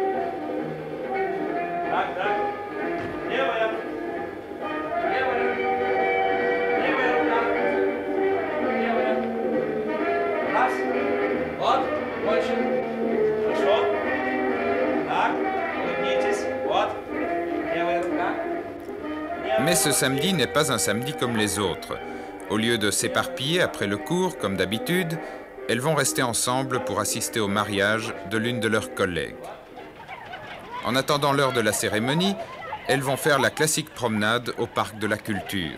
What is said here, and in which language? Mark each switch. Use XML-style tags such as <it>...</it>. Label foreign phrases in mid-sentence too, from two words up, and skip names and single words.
<ru>Так, так. Левая. Левая. Левая рука. Левая. Раз. Вот. Больше. Хорошо. Так. Улыбнитесь. Вот. Левая рука.</ru> <fr>Mais ce samedi n'est pas un samedi comme les autres. Au lieu de s'éparpiller après le cours, comme d'habitude, elles vont rester ensemble pour assister au mariage de l'une de leurs collègues. En attendant l'heure de la cérémonie, elles vont faire la classique promenade au parc de la culture.</fr>